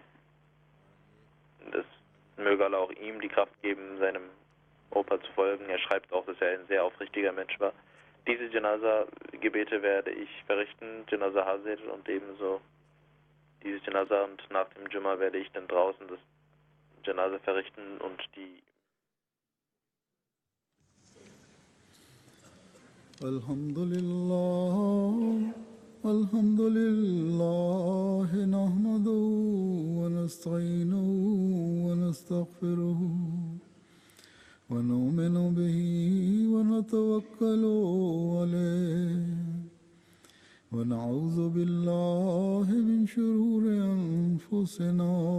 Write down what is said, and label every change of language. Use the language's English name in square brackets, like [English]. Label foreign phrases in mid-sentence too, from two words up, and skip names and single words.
[German] Das möge Allah auch ihm die Kraft geben, seinem Opa zu folgen. Er schreibt auch, dass er ein sehr aufrichtiger Mensch war. Diese Janaza-Gebete werde ich verrichten, [Urdu] جنازہ حاضر, [German] und ebenso dieses Janaza, und nach dem Jumma werde ich dann draußen das Janaza verrichten und die Alhamdulillah. [Arabic] الحمد لله نحمده ونستعينه ونستغفره ونؤمن به ونتوكل عليه ونعوذ بالله من شرور أنفسنا